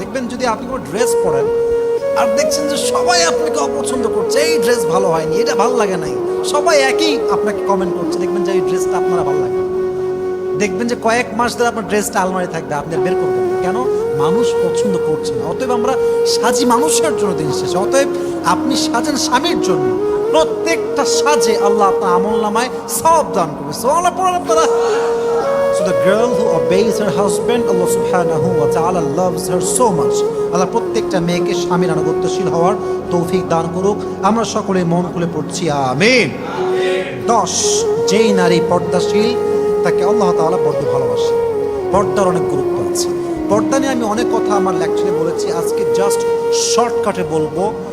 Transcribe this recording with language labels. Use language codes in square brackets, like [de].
[bn] দেখবেন যদি আপনি কোনো ড্রেস পরেন আর দেখছেন যে সবাই আপনাকে অপছন্দ করছে, এই ড্রেস ভালো হয়নি, এটা ভালো লাগে নাই, সবাই একই আপনাকে কমেন্ট করছে, দেখবেন যে এই ড্রেসটা আপনারা ভালো লাগে। দেখবেন যে কয়েক মাস ধরে আপনার ড্রেসটা আলমারি থাকবে, আপনি আর বের করবেন না। কেন? মানুষ পছন্দ করছে না। অতএব আমরা সাজি মানুষের জন্য দিন শেষে। অতএব আপনি সাজেন স্বামীর জন্য, প্রত্যেকটা সাজে আল্লাহ আপনার আমল নামায় সওয়াব দান করবে। সুবহানাল্লাহ পড়েন আপনারা? [en] So the girl who obeys her husband, Allah subhanahu wa ta'ala loves her so much. [bn] আল্লাহ প্রত্যেকটা মেয়েকে স্বামীর আনুগত্যশীল হওয়ার তৌফিক দান করুক। আমরা সকলে মন খুলে পড়ছি আমিন। 10, যেই নারী পর্দাশীল তাকে আল্লাহ তাআলা বড্ড ভালোবাসে। পর্দার অনেক গুরুত্ব আছে। পর্দা নিয়ে আমি অনেক কথা আমার লেকচারে বলেছি, আজকে জাস্ট শর্টকাটে বলবো।